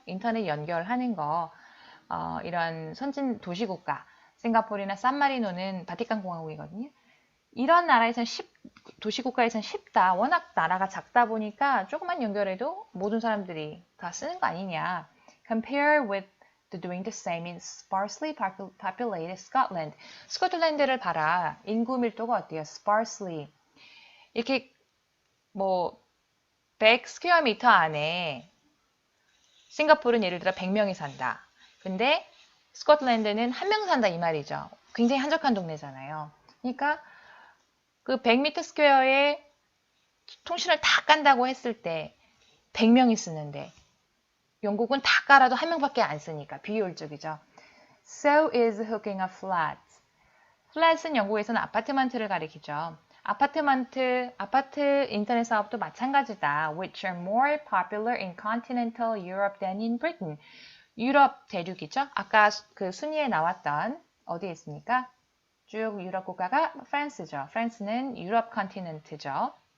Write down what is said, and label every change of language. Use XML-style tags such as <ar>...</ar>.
<ko>인터넷 연결하는 거. 이런 선진 도시국가, 싱가포르나 산마리노는 바티칸 공화국이거든요. 이런 나라에서는 도시국가에서는 쉽다. 워낙 나라가 작다 보니까 조금만 연결해도 모든 사람들이 다 쓰는 거 아니냐.</ko> <en>Compare with doing the same in sparsely populated Scotland.</en> <ko>스코틀랜드를 봐라. 인구 밀도가 어때요? Sparsely. 이렇게 뭐 100 스퀘어 미터 안에 싱가포르는 예를 들어 100명이 산다. 근데 스코틀랜드는 1명 산다 이 말이죠. 굉장히 한적한 동네잖아요. 그러니까 그 100m 스퀘어에 통신을 다 깐다고 했을 때 100명이 쓰는데 영국은 다 깔아도 1명밖에 안 쓰니까 비효율적이죠.</ko> <en>So is hooking a flat.</en> <ko>flat은 영국에서는 아파트먼트를 가리키죠. 아파트 인터넷 사업도 마찬가지다.</ko> <en>Which are more popular in continental Europe than in Britain.</en> <ko>유럽 대륙이죠. 아까 그 순위에 나왔던 어디에 있습니까? 쭉 유럽 국가가 프랑스죠. 프랑스는 유럽 컨티넨트죠.</ko>